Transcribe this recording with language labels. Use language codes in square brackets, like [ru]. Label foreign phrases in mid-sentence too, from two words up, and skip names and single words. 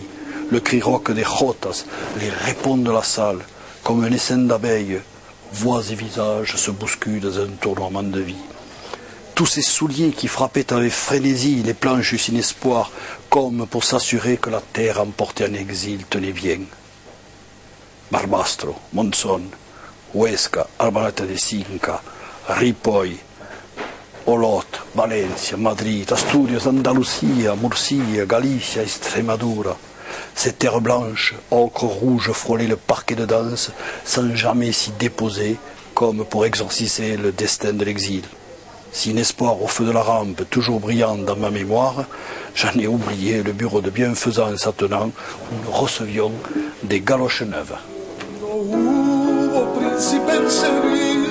[fr] Le cri rauque des jotas les répond de la salle, comme un essaim d'abeilles. Voix et visages se bousculent dans un tournoiement de vie. Tous ces souliers qui frappaient avec frénésie les planches du Cinespoir, comme pour s'assurer que la terre emportée en exil tenait bien. Barbastro, Monzón, Huesca, Albarrata de Cinca, Ripoll, Olot, Valencia, Madrid, Asturias, Andalusia, Murcia, Galicia, Extremadura. Ces terres blanches, ocre rouge, frôlaient le parquet de danse sans jamais s'y déposer, comme pour exorciser le destin de l'exil. Cinespoir au feu de la rampe, toujours brillant dans ma mémoire, j'en ai oublié le bureau de bienfaisance attenant où nous recevions des galoches neuves.